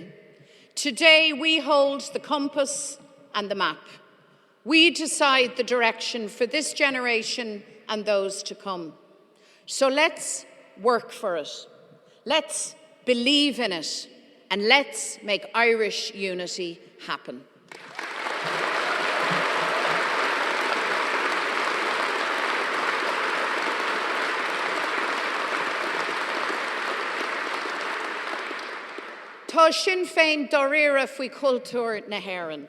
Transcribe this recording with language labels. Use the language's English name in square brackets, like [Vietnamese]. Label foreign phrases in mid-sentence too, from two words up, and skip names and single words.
[English] Today we hold the compass and the map. We decide the direction for this generation and those to come. So let's work for it. Let's believe in it. And let's make Irish unity happen. [Irish] Tá Sinn Féin doríire faoi cultúr na hÉireann.